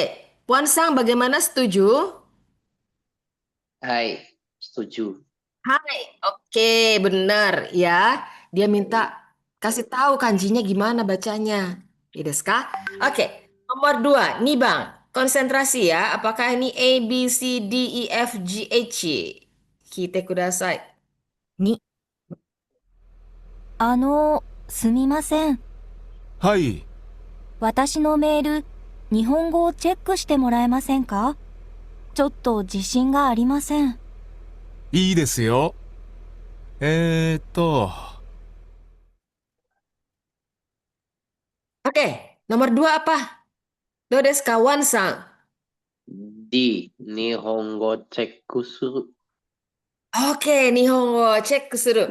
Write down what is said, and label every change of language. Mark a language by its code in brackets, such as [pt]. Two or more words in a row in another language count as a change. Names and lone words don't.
[id] Puan Sang bagaimana, setuju? Hai, setuju. Hai. Oke, benar ya. Dia minta kasih tahu kanjinya gimana bacanya. [ja] ですか? [id] Oke. Nomor 2, nih Bang. Konsentrasi ya. Apakah ini A, B, C, D, E, F, G, H? [ja] 来てください. 2、すみません。はい、私のメール、日本語をチェックしてもらえませんか？ちょっと自信がありません。いいですよ。 [id] Oke. Nomor 2 apa? [ja] どうですか, Wan Sang? D, 日本語チェックする. Oke, 日本語チェックする.